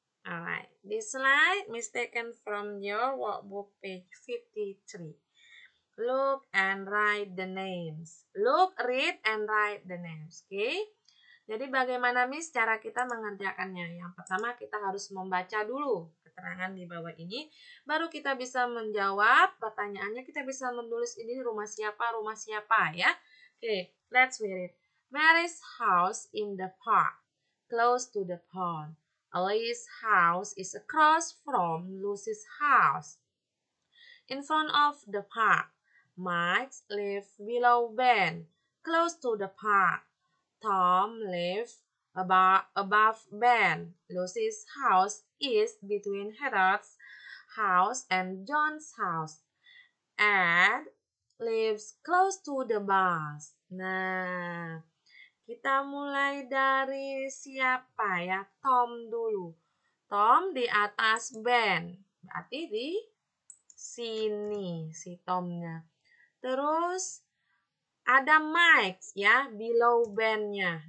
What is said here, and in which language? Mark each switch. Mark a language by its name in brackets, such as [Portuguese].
[English] Alright, this slide is taken from your workbook page 53. Look and write the names. Look, read, and write the names. Okay? [Indonesian] Jadi bagaimana Miss cara kita mengerjakannya? Yang pertama kita harus membaca dulu keterangan di bawah ini. Baru kita bisa menjawab pertanyaannya. Kita bisa menulis ini rumah siapa ya. [English] Okay, let's read it. Mary's house in the park, close to the pond. Alice's house is across from Lucy's house. In front of the park, Mike's lives below Ben, close to the park. Tom lives above Ben. Lucy's house is between Heather's house and John's house. And lives close to the bus. [Indonesian] Nah, kita mulai dari siapa ya? Tom dulu. Tom di atas Ben. Berarti di sini si Tomnya. Terus ada Mike ya, [English] below [Indonesian] Ben-nya.